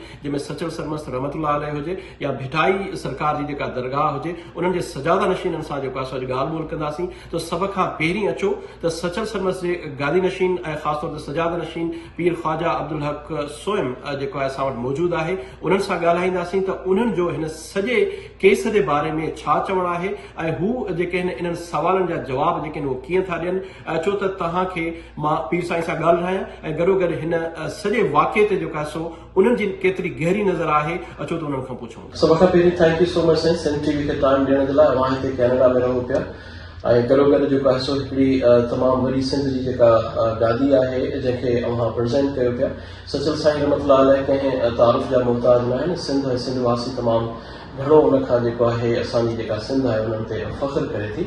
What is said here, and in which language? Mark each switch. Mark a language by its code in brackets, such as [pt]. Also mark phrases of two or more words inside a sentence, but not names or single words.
[sd] जंहिंमें सचल सरमस्त रहमतुल्लाह अलैह हुजे या भिटाई सरकार जी जेका दरगाह हुजे उन्हनि जे सजादा नशीननि सां जेको आहे अॼु ॻाल्हि ॿोल कंदासीं त सभ खां पहिरीं अचो त सचल सरमस्त जे गादी नशीन ऐं ख़ासि तौर ते सजादा नशीन पीर ख्वाजा अब्दुल हक सोयम जेको आहे असां वटि मौजूदु आहे उन्हनि सां ॻाल्हाईंदासीं त उन्हनि जो हिन सॼे केस जे बारे में छा चवणु आहे ऐं हू जेके आहिनि इन्हनि सवालनि जा जवाब जेके आहिनि उहे कीअं था ॾियनि। अचो त तव्हांखे मां पीर साईं सां ॻाल्हायां ऐं गॾोगॾु हिन सॼे वाक़िए ते जेको आहे सो उन्हनि जी केतिरी गहरी नज़र आहे अचो त उन्हनि खां पुछूं। सभ खां पहिरीं [en] thank you so much [sd] साईं सिंध टीवी खे टाइम ॾियण जे लाइ। अवां हिते कैनेडा में रहो पिया ऐं गॾोगॾु जेको आहे सो हिकिड़ी तमामु वॾी सिंध जी जेका गादी आहे जंहिंखे अव्हां प्रेज़ेंट कयो पिया। सचल साईं रहमतुल्लाह अलैह कंहिं तारुफ़ जा मुहताज न आहिनि। सिंध ऐं सिंध वासी तमामु घणो उन खां जेको आहे असांजी जेका सिंध आहे उन्हनि ते फ़ख्रु करे थी।